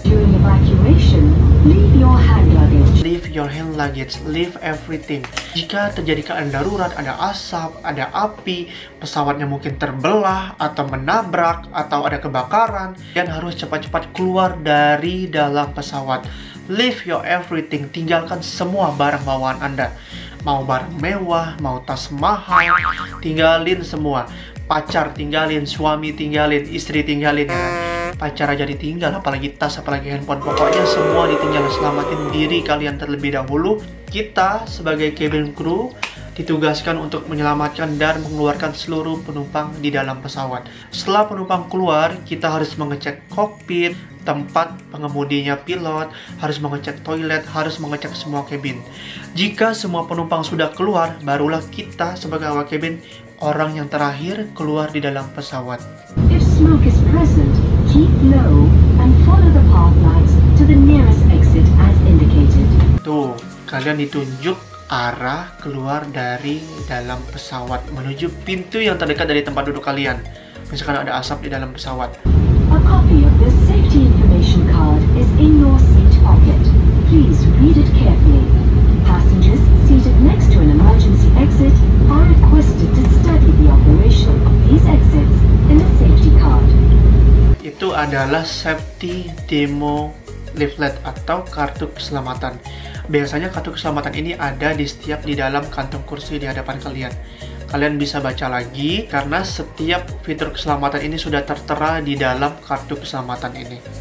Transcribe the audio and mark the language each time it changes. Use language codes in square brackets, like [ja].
[en] During evacuation, leave your hand luggage. Leave your hand luggage, leave everything. [id] Jika terjadi keadaan darurat, ada asap, ada api, pesawatnya mungkin terbelah atau menabrak atau ada kebakaran, kalian harus cepat-cepat keluar dari dalam pesawat. [en] Leave your everything, [id] tinggalkan semua barang bawaan Anda. Mau barang mewah, mau tas mahal, tinggalin semua. Pacar tinggalin, suami tinggalin, istri tinggalin, ya. Pacar aja ditinggal, apalagi tas, apalagi handphone. Pokoknya semua ditinggal. Selamatin diri kalian terlebih dahulu. Kita sebagai cabin crew ditugaskan untuk menyelamatkan dan mengeluarkan seluruh penumpang di dalam pesawat. Setelah penumpang keluar, kita harus mengecek kokpit, tempat pengemudinya pilot, harus mengecek toilet, harus mengecek semua kabin. Jika semua penumpang sudah keluar, barulah kita sebagai awak kabin orang yang terakhir keluar di dalam pesawat. [en] If smoke is present, keep low and follow the path lights to the nearest exit as indicated. [id] Tuh, kalian ditunjuk arah keluar dari dalam pesawat menuju pintu yang terdekat dari tempat duduk kalian. Misalkan ada asap di dalam pesawat. [en] A copy of the safety information card is in your seat pocket. Please read it carefully. Passengers seated next to an emergency exit are requested to study the operation of these exits in the safety card. [id] Itu adalah safety demo leaflet atau kartu keselamatan. Biasanya kartu keselamatan ini ada di dalam kantong kursi di hadapan kalian. Kalian bisa baca lagi karena setiap fitur keselamatan ini sudah tertera di dalam kartu keselamatan ini.